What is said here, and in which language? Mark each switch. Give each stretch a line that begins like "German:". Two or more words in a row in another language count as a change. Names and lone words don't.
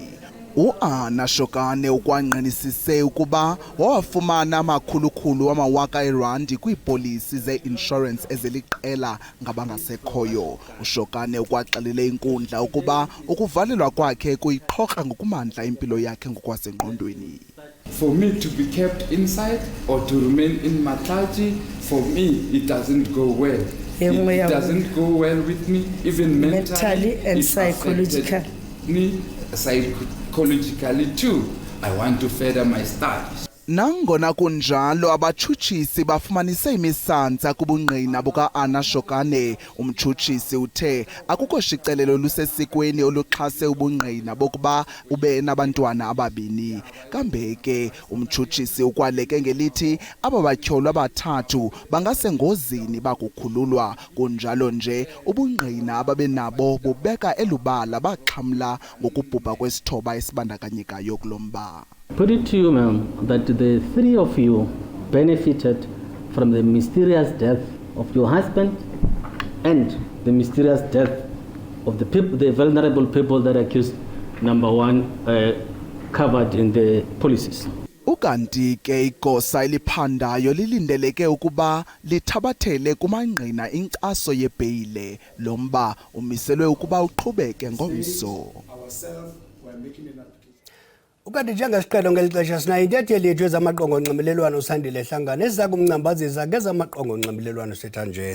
Xhosa: uAna Shokane ukwangqinisise ukuba wawafumana amakhulukhulu amawaka erandi kwiipolisi ze-insurance eziliqela ngabangasekhoyo. uShokane ukwaxelele inkundla ukuba ukuvalelwa kwakhe kuyiqhoka ngokumandla impilo yakhe ngokwasengqondweni.
English: For me to be kept inside or to remain in Matlaji, for me it doesn't go well. It doesn't go well with me, even mentally and psychologically. Psychologically too. I want to further my studies.
Xhosa: Nangona kunjalo abatshutshisi bafumanise imisansa kubungqina bukaAna Shokane. Umtshutshisi uthe akukho shicelelo lusesikweni oluxhase ubungqina bokuba ube nabantwana ababini. Kambe ke umtshutshisi ukwaleke ngelithi aba batyholwa abathathu bangasengozini bakukhululwa. Kunjalo nje ubungqina ababenabo bubeka elubala baxhamla ngokubhubha kwesithoba esibandakanyekayo kulomba.
English: Put it to you, ma'am, that the three of you benefited from the mysterious death of your husband and the mysterious death of the people, the vulnerable people that accused number one covered in the policies.
Xhosa: Ukanti ke igosa eliphandayo lilindeleke ukuba lithabathele kumangqina inkcaso yebheyile. Lomba umiselwe ukuba uqhubeke ngomso. Ukanti njengesiqelo ngelixesha sinayo intatheli yethu ezamaqongo onxibelelwano uSandile Hlangane eza kumncambazisa ngezamaqongo onxibelelwano setha nje.